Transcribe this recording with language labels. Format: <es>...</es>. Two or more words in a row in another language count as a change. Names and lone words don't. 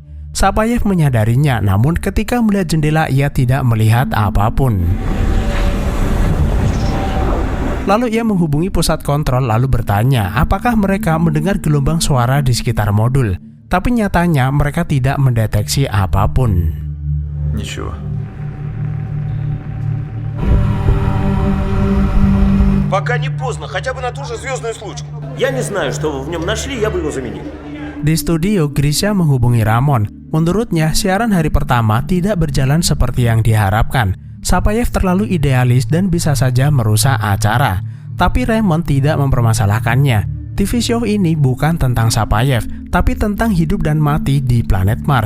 <id>Sapayev menyadarinya, namun ketika melihat jendela ia tidak melihat apapun. Lalu ia menghubungi pusat kontrol lalu bertanya apakah mereka mendengar gelombang suara di sekitar modul. Tapi nyatanya mereka tidak mendeteksi apapun.</id> <ru>Ничего. Пока не поздно, хотя бы на ту же звездную случку. Я не знаю, что вы в нем нашли, я бы его заменил.</ru> <id>Di studio, Grisha menghubungi Ramon. Menurutnya, siaran hari pertama tidak berjalan seperti yang diharapkan. Sapayev terlalu idealis dan bisa saja merusak acara. Tapi Raymond tidak mempermasalahkannya.</id> <en>TV show</en> <id>ini bukan tentang Sapayev, tapi tentang hidup dan mati di planet Mars.</id>